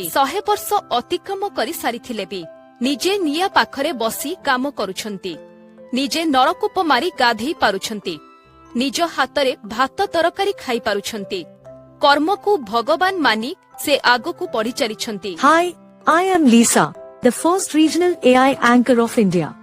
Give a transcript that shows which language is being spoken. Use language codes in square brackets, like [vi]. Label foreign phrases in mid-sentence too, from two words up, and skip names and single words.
[or] 100 ବର୍ଷ ଅତିକ୍ରମ କରି ସାରିଥିଲେ ବି ନିଜେ ନିଆଁ ପାଖରେ ବସି କାମ କରୁଛନ୍ତି। ନିଜେ ନଳକୂପ ମାରି ଗାଧେଇ ପାରୁଛନ୍ତି। ନିଜ ହାତରେ ଭାତ ତରକାରୀ ଖାଇ ପାରୁଛନ୍ତି। କର୍ମକୁ ଭଗବାନ ମାନି ସେ ଆଗକୁ ବଢି ଚାଲିଛନ୍ତି। [en] Hi, I am Lisa, the first regional AI anchor of India.